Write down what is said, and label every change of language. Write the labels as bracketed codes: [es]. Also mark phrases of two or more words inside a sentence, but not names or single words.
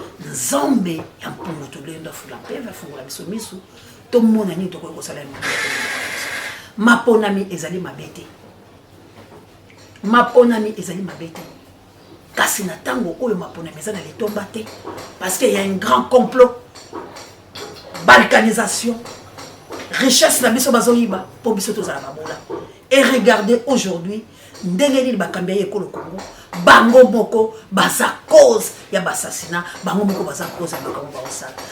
[ln] Nzambe ya mpungu tolendo afula mpe, afungula biso miso, tomona nini tokoki kosala ya mpungu. Maponami ezali mabe te. Maponami ezali mabe te. Kasi na tango oyo maponami eza na litomba te. [fr] Parce qu'il y a un grand complot. Balkanisation. [ln] Richesse na biso bazoyiba, po biso tozala babola. [fr] Et regardez aujourd'hui, [ln] ndenge nini bakambi ya ekolo Congo, bango moko baza cause ya basassina, bango moko baza cause ya makambo baosala.